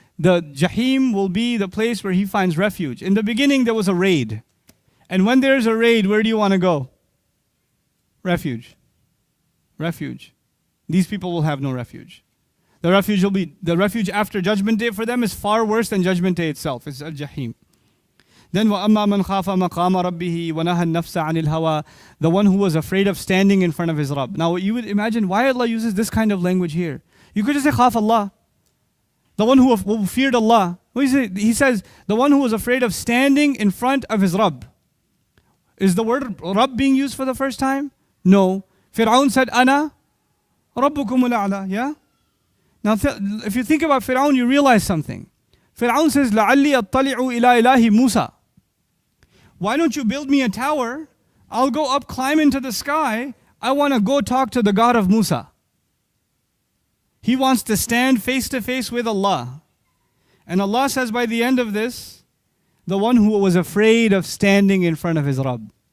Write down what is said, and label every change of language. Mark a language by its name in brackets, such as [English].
[English] The Jahim will be the place where he finds refuge. In the beginning, there was a raid. And when there's a raid, where do you want to go? Refuge. These people will have no refuge. The refuge after Judgment Day for them is far worse than Judgment Day itself. It's al-Jahim. [Arabic] Then وَأَمَّا مَنْ خَافَ مَقَامَ رَبِّهِ وَنَهَى النَّفْسَ عَنِ الْهَوَى. [English] The one who was afraid of standing in front of his Rabb. Now you would imagine why Allah uses this kind of language here. You could just say khaf Allah. The one who feared Allah. He says the one who was afraid of standing in front of his Rabb. Is the word Rabb being used for the first time? No. Fir'aun said, [Arabic] Ana Rabbukum al-a'la. [English] Yeah? Now if you think about Fir'aun, you realize something. [Arabic] Fir'aun says, لَعَلِّي أَطَّلِعُ إِلَىٰ إِلَهِ مُوسَى. [English] Why don't you build me a tower? I'll go up, climb into the sky. I want to go talk to the God of Musa. He wants to stand face to face with Allah. And Allah says by the end of this, the one who was afraid of standing in front of his Rabb.